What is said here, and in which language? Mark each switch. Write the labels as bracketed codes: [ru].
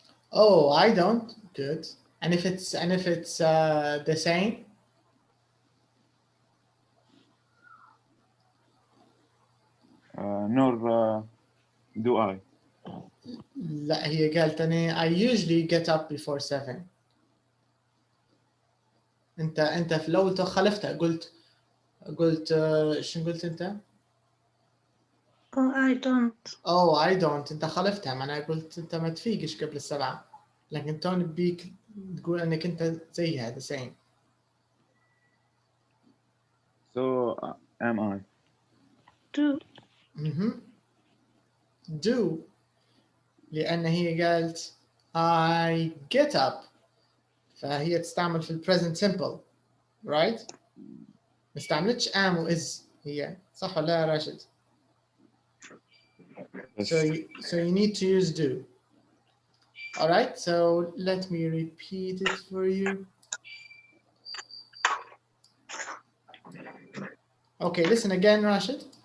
[en] Oh, I don't. Good. And if it's the same? Nor do I. [ar] لا هي قالت أنا [en] I usually get up before 7. [ar] أنت في الأول خالفتها قلت شو قلت أنت؟ [en] Oh, I don't. Oh, I don't. [ar] أنت خالفتها، معناها قلت أنت ما تفيقش قبل 7. لكن توني بيك تقول أنك أنت زيها [en] the same. So am I. Do. Do. [ar] لأن هي قالت [en] I get up. [ar] فهي تستعمل في present simple. [en] Right? [ar] ما استعملتش am و is هي. صح ولا يا [en] راشد؟ So you need to use do. All right, so let me repeat it for you. Okay, listen again, Rashid.